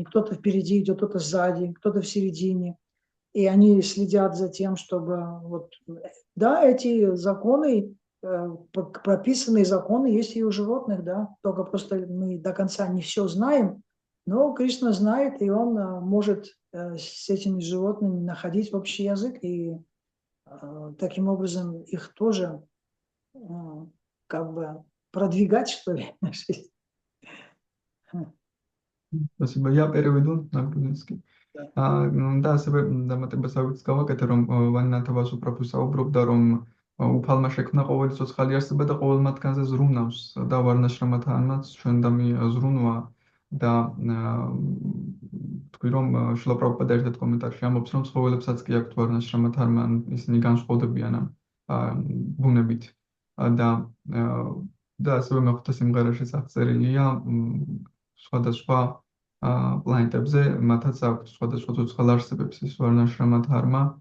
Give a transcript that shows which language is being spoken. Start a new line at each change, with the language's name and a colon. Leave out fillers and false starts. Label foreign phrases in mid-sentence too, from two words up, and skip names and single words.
Russian: Кто-то впереди идет, кто-то сзади, кто-то в середине. И они следят за тем, чтобы эти законы, прописанные законы есть и у животных, да, только просто мы до конца не все знаем, но Кришна знает, и он может с этими животными находить общий язык, и таким образом их тоже как бы продвигать, что ли. Спасибо. Я переведу на грузинский.
Georgian: და ასევე დამატებას გავაკეთე, რომ ვანინათებას უბრალოდ საუბრობდა, რომ უფალმა შექმნა ყოველი ცოცხალი არსება და ყოველ მათგანზე ზრუნავს და ვარნაშრამა Dharmაც ჩვენ ზრუნვა და თქვი რომ შილა პრაბჰუპადა ერთ კომენტარში ამბობს, რომ ცხოველებსაც კი აქვთ ვარნაშრამა Dharma, ისინი განსხვავდებიან ამ ბუნებით და ასევე მეხვთა სიმღერაშიც აღწერილია სხვადასხვა პლანეტებზე მათაც აქვს სხვადასხვა ცოცხალ არსებებს ის ვარნაშრამა Dharma